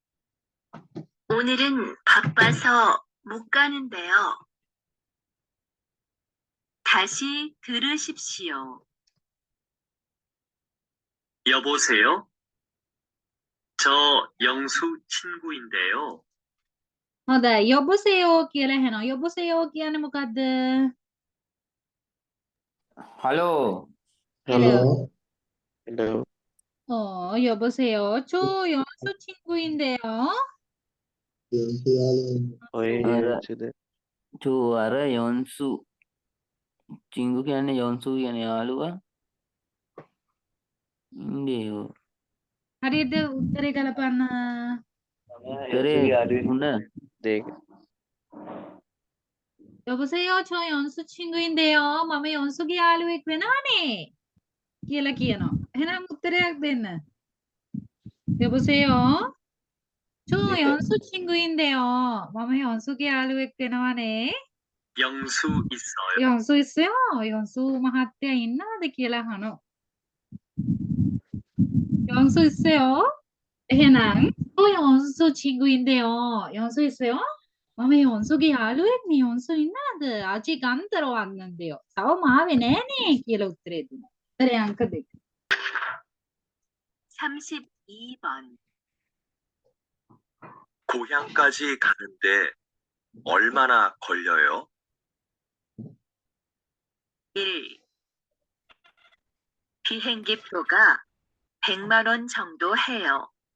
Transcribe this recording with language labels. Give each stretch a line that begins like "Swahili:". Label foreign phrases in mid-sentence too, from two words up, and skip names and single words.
Korean: 오늘은 바빠서 못 가는데요. 다시 들으십시오. 여보세요? 저 영수 친구인데요.
Sinhala: හොඳයි. 여보세요 කියලා එහෙනම් 여보세요 කියන්නේ මොකද්ද? Halo. Hello. Hello.
Korean: 여보세요. 저 연수 친구인데요.
Sinhala: ඔය අර යොන්සුද? අර
Korean: 연수 친구
Sinhala: කියන්නේ යොන්සු කියන යාළුවා ඉන්දේයෝ හරියට උත්තරේ ගලපන්න. උත්තරේ මුණ දෙක.
Korean: 여보세요. 저 연수 친구인데요.
Sinhala: මම 연수ගේ යාළුවෙක් වෙනවනේ කියලා කියනවා. එහෙනම් උත්තරයක් දෙන්න.
Korean: 여보세요. 저 연수 친구인데요.
Sinhala: මම 연수ගේ යාළුවෙක් වෙනවනේ.
Korean: 영수 있어요? 연수 있어요?
Sinhala: 연수 මහත්තයා ඉන්නවද කියලා අහනවා. 연수 있어요? එහෙනම් 저 연수 친구인데요.
Korean: 연수 있어요?
Sinhala: මම 연수ගේ යාළුවෙක්නේ. 연수 ඉන්නවද?
Korean: 아직 안 들어왔는데요.
Sinhala: තවම ආවේ නෑනේ කියලා උත්තරේ දුන්නා. උත්තරේ අංක 2.
Korean: 32번. 고향까지 가는데 얼마나 걸려요? 1. 비행기표가 100만 원 정도 해요.